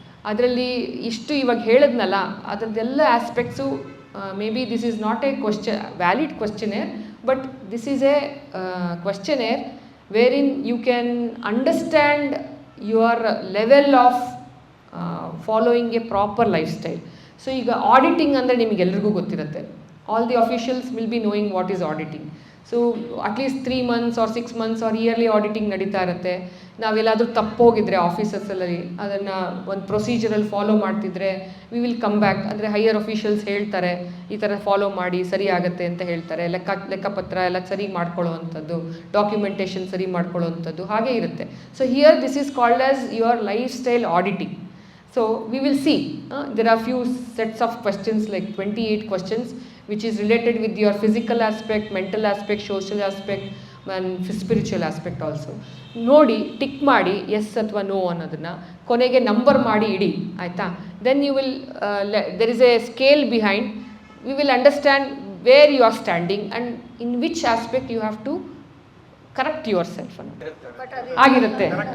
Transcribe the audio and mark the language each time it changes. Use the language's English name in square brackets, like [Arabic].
[Kannada] ಅದರಲ್ಲಿ ಇಷ್ಟು ಇವಾಗ ಹೇಳಿದ್ನಲ್ಲ ಅದರದ್ದೆಲ್ಲ aspects, [English] May be this is not a valid questionnaire, but this is a questionnaire wherein you can understand your level of following a proper lifestyle. [Kannada] So ಈಗ auditing ಅಂದರೆ ನಿಮಗೆಲ್ರಿಗೂ ಗೊತ್ತಿರುತ್ತೆ. [English] All the officials will be knowing what is auditing. So at least 3 months or 6 months or yearly auditing [Kannada] ನಡೀತಾ ಇರುತ್ತೆ. ನಾವೆಲ್ಲಾದರೂ ತಪ್ಪೋಗಿದ್ರೆ ಆಫೀಸಸ್ಸಲ್ಲಿ ಅದನ್ನು ಒಂದು ಪ್ರೊಸೀಜರಲ್ಲಿ follow ಮಾಡ್ತಿದ್ರೆ [English] We will come back. [Kannada] ಅಂದರೆ higher officials ಹೇಳ್ತಾರೆ ಈ ಥರ ಫಾಲೋ ಮಾಡಿ ಸರಿ ಆಗುತ್ತೆ ಅಂತ ಹೇಳ್ತಾರೆ. ಲೆಕ್ಕಪತ್ರ ಎಲ್ಲ ಸರಿ ಮಾಡ್ಕೊಳ್ಳೋ ಅಂಥದ್ದು, ಡಾಕ್ಯುಮೆಂಟೇಷನ್ ಸರಿ ಮಾಡ್ಕೊಳ್ಳೋ ಅಂಥದ್ದು ಹಾಗೆ ಇರುತ್ತೆ. [English] So here this is called as your life style auditing. So we will see, there are few sets of questions, like 28 questions, which is related with your physical aspect, mental aspect, social aspect and spiritual aspect also. [Kannada] ನೋಡಿ tick ಮಾಡಿ S ಅಥವಾ no ಅನ್ನೋದನ್ನು, ಕೊನೆಗೆ number ಮಾಡಿ ಇಡಿ, ಆಯಿತಾ? [English] then you will there is a scale behind, we will understand where you are standing and in which aspect you have to correct your self [Kannada] ಅನ್ನೋದು ಆಗಿರುತ್ತೆ.